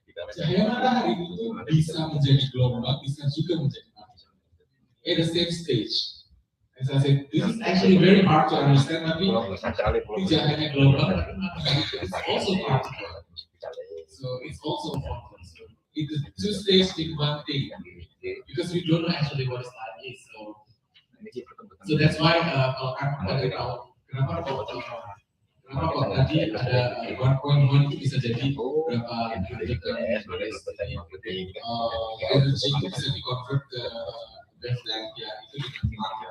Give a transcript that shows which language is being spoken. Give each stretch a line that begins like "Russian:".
Indonesian: Cahaya matahari itu bisa menjadi gelombang, bisa juga menjadi api.
English: At the same stage. As I said, this is actually very hard to understand,
Indonesian: tapi tidak hanya gelombang, tapi matahari itu
English: is also particle. So it's also a particle. So it is two stages in one thing, because we don't know actually what light is.
Indonesian: So that's why kalau kan kita tahu kenapa kok tadi ada 1.1 itu bisa jadi berapa derajat energi itu bisa di-convert ke wavelength ya, itu dengan